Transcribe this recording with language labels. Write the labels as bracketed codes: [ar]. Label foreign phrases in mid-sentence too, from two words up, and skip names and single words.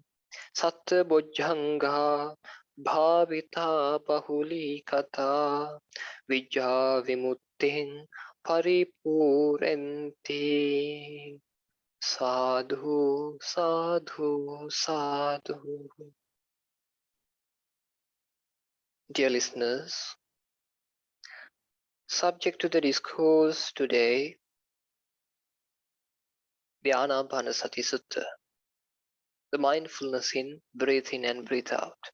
[pi] Sattva-bojjhanga bhavita bahuli katha vijja vimuttin paripurenti. Sadhu, sadhu, sadhu. [en] Dear listeners, subject to the discourse today, the Ānāpānasati Sutta, the mindfulness in breathe in and breathe out.